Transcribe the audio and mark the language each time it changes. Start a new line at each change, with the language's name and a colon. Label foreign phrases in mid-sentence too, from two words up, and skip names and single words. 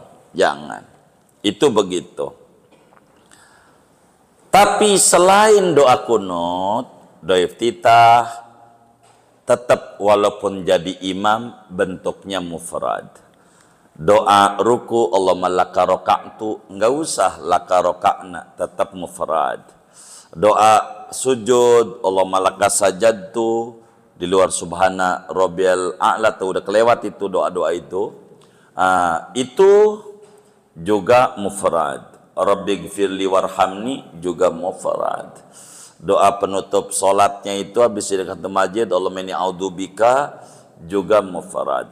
Indonesian: Jangan. Itu begitu. Tapi selain doa kunut, doa iftitah, tetap walaupun jadi imam bentuknya mufrad. Doa ruku
Arabic: اللهم لك ركعت,
Indonesian: enggak usah
Arabic: لك ركعنا,
Indonesian: tetap mufrad. Doa sujud
Arabic: اللهم لك سجدت,
Indonesian: di luar
Arabic: سبحان ربي الأعلى,
Indonesian: tuh udah kelewat itu doa-doa itu. Itu juga mufrad.
Arabic: رب اغفر لي وارحمني
Indonesian: juga mufrad. Doa penutup solatnya itu habis dekat masjid
Arabic: اللهم إني أعوذ بك
Indonesian: juga mufrad.